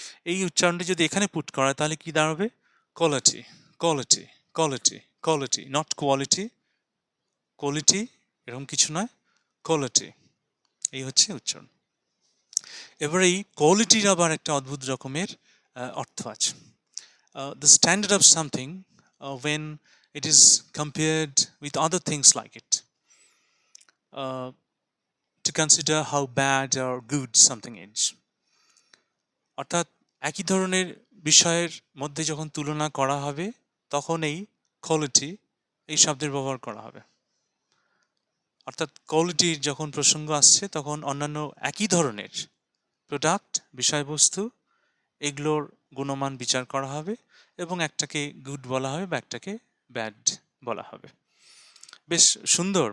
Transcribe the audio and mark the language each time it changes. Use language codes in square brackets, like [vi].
[bn] এই উচ্চারণটি যদি এখানে পুট করা হয়, তাহলে কি দাঁড়াবে, quality, quality, quality, quality, not quality, quality এরকম কিছু নয়, কোয়ালিটি, এই হচ্ছে উচ্চারণ। এবার এই কোয়ালিটির আবার একটা অদ্ভুত রকমের অর্থ আছে। [en] The standard of something when it is compared with other things like it, to consider how bad or good something is. [bn] অর্থাৎ একই ধরনের বিষয়ের মধ্যে যখন তুলনা করা হবে, তখন এই কোয়ালিটি এই শব্দের ব্যবহার করা হবে। অর্থাৎ কোয়ালিটির যখন প্রসঙ্গ আসছে, তখন অন্যান্য একই ধরনের প্রোডাক্ট, বিষয়বস্তু, এগুলোর গুণমান বিচার করা হবে, এবং একটাকে গুড বলা হবে বা একটাকে ব্যাড বলা হবে। বেশ সুন্দর।